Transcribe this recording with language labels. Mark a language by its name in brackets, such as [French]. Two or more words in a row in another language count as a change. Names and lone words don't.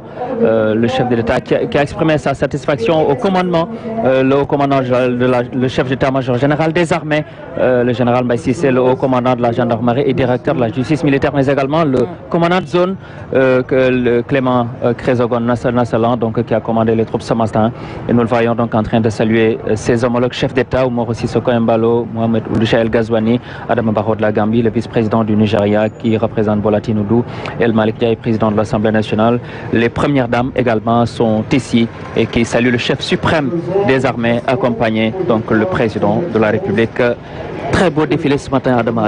[French] Le chef de l'État qui a exprimé sa satisfaction au commandement, le haut commandant le chef d'état-major général des armées, le général Mbaye Cissé, le haut commandant de la gendarmerie et directeur de la justice militaire, mais également le commandant de zone le Clément Crézogon Nassalan, donc qui a commandé les troupes ce matin. Et nous le voyons donc en train de saluer ses homologues chefs d'État, Umaro Sissoko Embalo, Mohamed Ould Cheikh El Ghazouani, Adama Barrow de la Gambie, le vice-président du Nigeria qui représente Bola Tinubu, El Malick Ndiaye, président de l'Assemblée nationale. Les premières dames également sont ici et qui saluent le chef suprême des armées, accompagné donc le président de la République. très beau défilé ce matin à Adama.